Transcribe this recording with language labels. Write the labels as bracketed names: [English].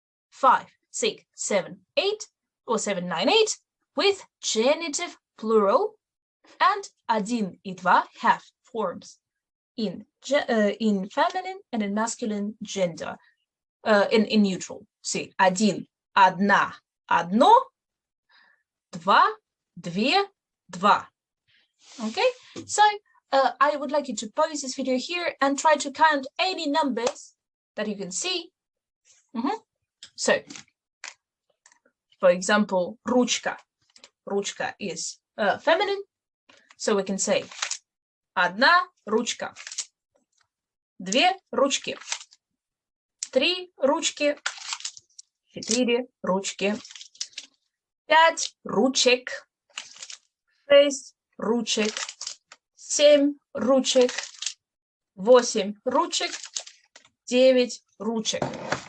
[English] 5, 6, 7, 8, or 7, 9, 8, with genitive plural. And 1 и 2 have forms in feminine and in masculine gender, in neutral. See, 1, одна, одно, 2, две, два. Okay, so I would like you to pause this video here and try to count any numbers that you can see. So, for example, ручка. [Russian] Ручка [English] is feminine, so we can say [Russian] одна ручка, две ручки, 3 ручки, 4 ручки, 5 ручек, 6 ручек, 7 ручек, 8 ручек, 9 ручек.